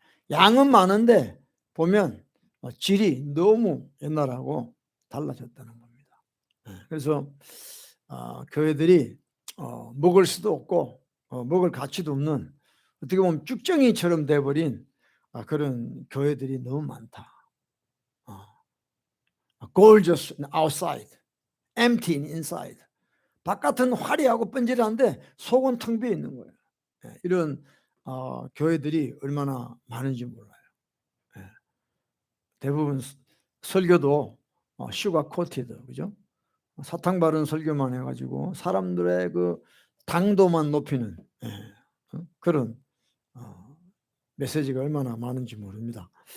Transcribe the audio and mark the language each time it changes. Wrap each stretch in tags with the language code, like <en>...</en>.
<ko>양은 많은데 보면 질이 너무 옛날하고 달라졌다는 겁니다. 그래서 교회들이 먹을 수도 없고 먹을 가치도 없는, 어떻게 보면 쭉정이처럼 돼버린 그런 교회들이 너무 많다.</ko> <en>Gorgeous outside, empty inside.</en> <ko>바깥은 화려하고 번질한데 속은 텅 비어 있는 거예요. 이런 교회들이 얼마나 많은지 몰라요. 대부분 설교도 슈가 코티드, 그죠? 사탕 바른 설교만 해가지고 사람들의 당도만 높이는 그런 메시지가 얼마나 많은지 모릅니다.</ko>